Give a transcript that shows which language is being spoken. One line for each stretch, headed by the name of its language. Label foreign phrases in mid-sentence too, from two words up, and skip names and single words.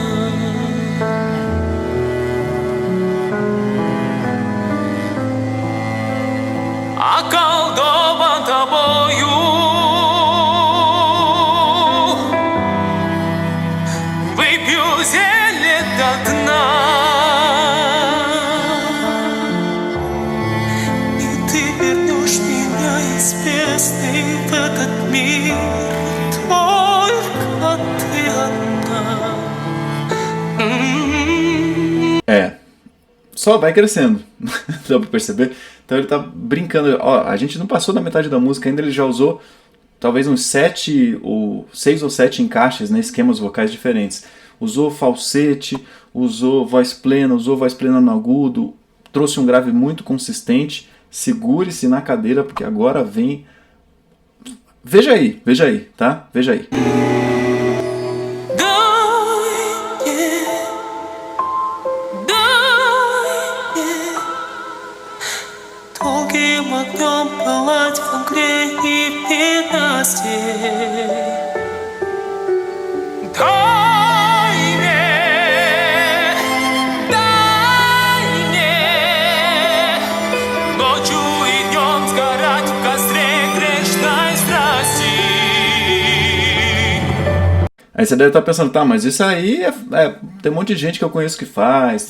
Russian: Околдован тобою, выпью зелье до дна, и ты вернешь меня из бездны в этот мир. Только ты одна.
Portuguese: Só vai crescendo, dá pra perceber? Então ele tá brincando, ó, a gente não passou da metade da música ainda, ele já usou talvez uns 6 ou 7 encaixes, né, esquemas vocais diferentes. Usou falsete, usou voz plena no agudo, trouxe um grave muito consistente. Segure-se na cadeira porque agora vem... Veja aí, tá? Veja aí.
Russian: Долгим огнем пылать в огне и ненастье. Дай мне ночью и днем сгорать в костре грешной страсти.
Portuguese: Aí você deve estar pensando, tá, mas isso aí tem um monte de gente que eu conheço que faz.